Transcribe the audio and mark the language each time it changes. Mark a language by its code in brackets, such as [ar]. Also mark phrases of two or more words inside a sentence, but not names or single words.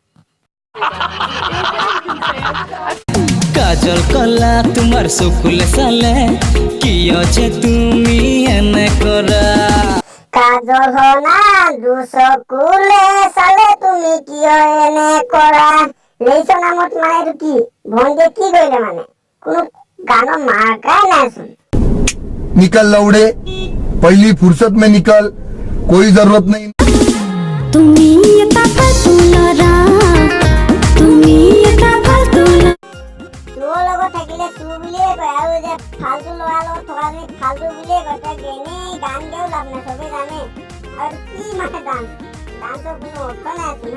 [as] কাজল কলা তোমাৰ চকুলে চালে কিয় যে তুমি এনে কৰা। কাজল হনা দুচকুলে চালে তুমি কিয় এনে কৰা। লেইছ নামত মানে এইটো কি ভণ্টিয়ে কি কৰিলে মানে? কোনো গানৰ মাৰ্কাই নাইচোন। [hi] निकल लौड़े, पहली फुर्सत में निकल, कोई जरूरत नहीं। [as] তুমি এটা ফালতু লৰা, তুমি এটা ফালতু লৰা। তোৰ লগত থাকিলে তোৰ বুলিয়ে কয়, আৰু যে ফালতু ল'ৰাৰ লগত থকাজনী ফালতু বুলিয়ে কয়। তই এনেই গান গায়ো লাভ নাই, চবেই জানে। আৰু কি মানে ডান্সৰ কোনো অৰ্থ নাইচোন।